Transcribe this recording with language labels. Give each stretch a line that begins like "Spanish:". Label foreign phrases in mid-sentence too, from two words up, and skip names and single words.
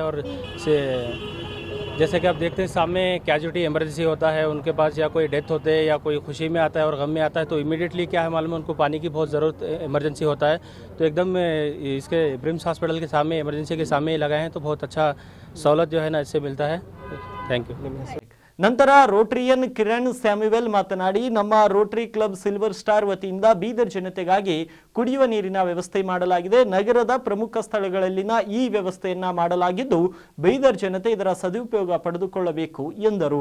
Hindi: और से जैसे कि आप देखते हैं सामने
English: casualty emergency
Hindi: होता है, उनके पास या कोई डेथ होते हैं या कोई खुशी में आता है और गम में आता है, तो इमीडिएटली क्या है मालूम है उनको पानी की बहुत ज़रूरत इमरजेंसी होता है। तो एकदम इसके ब्रिम्स हॉस्पिटल के सामने इमरजेंसी के सामने ही लगाए हैं, तो बहुत अच्छा सहूलत जो है ना इससे मिलता है।
English: thank you.
Kannada: ನಂತರ ರೋಟರಿಯನ್ ಕಿರಣ್ ಸ್ಯಾಮ್ಯುವೆಲ್ ಮಾತನಾಡಿ, ನಮ್ಮ ರೋಟರಿ ಕ್ಲಬ್ ಸಿಲ್ವರ್ ಸ್ಟಾರ್ ವತಿಯಿಂದ ಬೀದರ್ ಜನತೆಗಾಗಿ ಕುಡಿಯುವ ನೀರಿನ ವ್ಯವಸ್ಥೆ ಮಾಡಲಾಗಿದೆ. ನಗರದ ಪ್ರಮುಖ ಸ್ಥಳಗಳಲ್ಲಿನ ಈ ವ್ಯವಸ್ಥೆಯನ್ನ ಮಾಡಲಾಗಿದ್ದು, ಬೀದರ್ ಜನತೆ ಇದರ ಸದುಪಯೋಗ ಪಡೆದುಕೊಳ್ಳಬೇಕು ಎಂದರು.